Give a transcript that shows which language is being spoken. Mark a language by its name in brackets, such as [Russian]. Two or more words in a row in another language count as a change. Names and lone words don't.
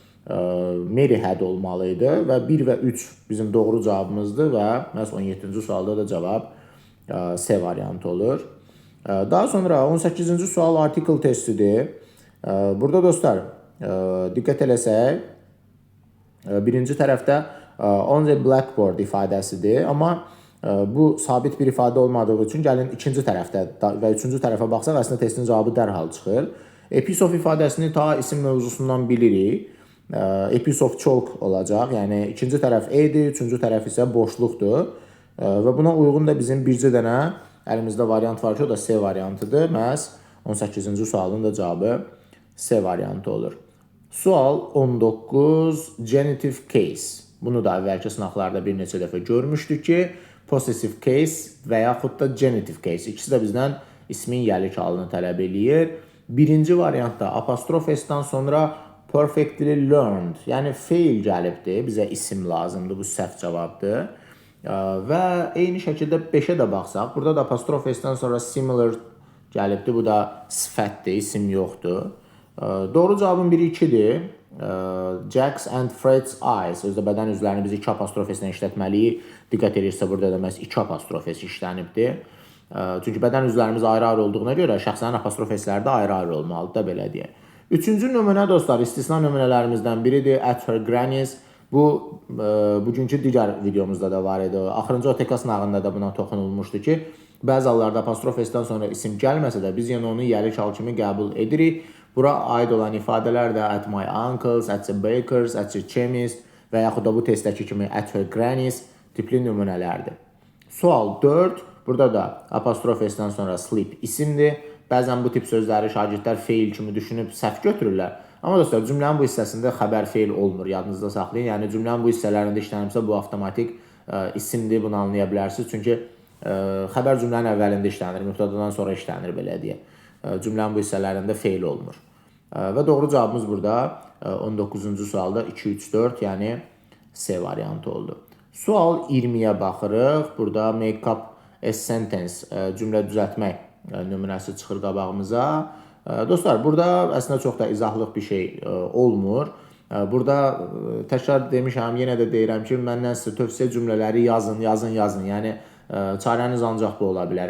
[Azerbaijani] Mary had olmalıydı və 1 və 3 bizim doğru cavabımızdır və məhz 17-ci sualda da cavab C variantı olur. Daha sonra 18-ci sual article testidir. Burada dostlar diqqət eləsək, birinci tərəfdə [English] on the blackboard [Azerbaijani] ifadəsidir. Amma bu sabit bir ifadə olmadığı üçün gəlin ikinci tərəfdə və üçüncü tərəfə baxsaq, əslində testin cavabı dərhal çıxır. [English] A piece of [Azerbaijani] ifadəsini ta isim mövzusundan bilirik. [English] A piece of chalk olacaq. [Azerbaijani] Yəni ikinci tərəf A-dir, üçüncü tərəf isə boşluqdur. Və buna uyğun da bizim bircə dənə əlimizdə variant var ki, o da C variantıdır. Məhz 18-ci sualın da cavabı C variantı olur. Sual 19, [English] genitive case. [Azerbaijani] Bunu da əvvəlki sınaqlarda bir neçə dəfə görmüşdük ki, [English] possessive case [Azerbaijani] və yaxud da [English] genitive case. [Azerbaijani] İkisi də bizdən ismin yəlik halını tələb eləyir. Birinci variantda apostrof S-dan sonra [English] perfectly learned, [Azerbaijani] yəni feil gəlibdir. Bizə isim lazımdır, bu səhv cavabdır. Və eyni şəkildə 5-ə də baxsaq, burada da apostrof S-dən sonra similar gəlibdir. Bu da sifətdir, isim yoxdur. Doğru cavabın biri 2-dir. [English] Jack's and Fred's eyes. [Azerbaijani] Özdə bədən üzvlərini biz 2 apostrofeslə işlətməliyik. Diqqət edirsə burada da məhz 2 apostrofes işlənibdir. Çünki bədən üzvlərimiz ayrı-ayrı olduğuna görə şəxslərin apostrofesləri də ayrı-ayrı olmalıdır da belə deyək. Üçüncü nümunə dostlar, istisna nümunələrimizdən biridir. [English] At her granny's. [Azerbaijani] Bu bugünkü digər videomuzda da var idi. Axırıncı OTK sınağında da buna toxunulmuşdu ki, bəzi hallarda apostrofesdən sonra isim gəlməsə də biz yenə onu yəri kal kimi qəbul edirik. Bura aid olan ifadələr də [English] at my uncle's, at the baker's, at the chemist [Azerbaijani] və yaxud da bu testdəki kimi [English] at her granny's [Azerbaijani] tipli nümunələrdir. Sual 4. Burada da apostrofesdən sonra sleep isimdir. Bəzən bu tip sözləri şagirdlər feil kimi düşünüb səhv götürürlər. Amma dostlar, cümlənin bu hissəsində xəbər feil olmur, yadınızda saxlayın. Yəni cümlənin bu hissələrində işlənibsə bu avtomatik isimdir, bunu anlaya bilərsiniz. Çünki xəbər cümlənin əvvəlində işlənir, mübtədadan sonra işlənir belə deyək. Cümlənin bu hissələrində feil olmur. Və doğru cavabımız burada 19-cu sualda 2-3-4, yəni C variantı oldu. Sual 20-yə baxırıq. Burada [English] make up a sentence, [Azerbaijani] cümlə düzəltmək nümunəsi çıxır qabağımıza. Dostlar, burada əslində çox da izahlıq bir şey olmur. Burada təkrar demişəm, yenə də deyirəm ki, məndən sizə tövsiyə cümlələri yazın. Yəni, çarəniz ancaq bu ola bilər.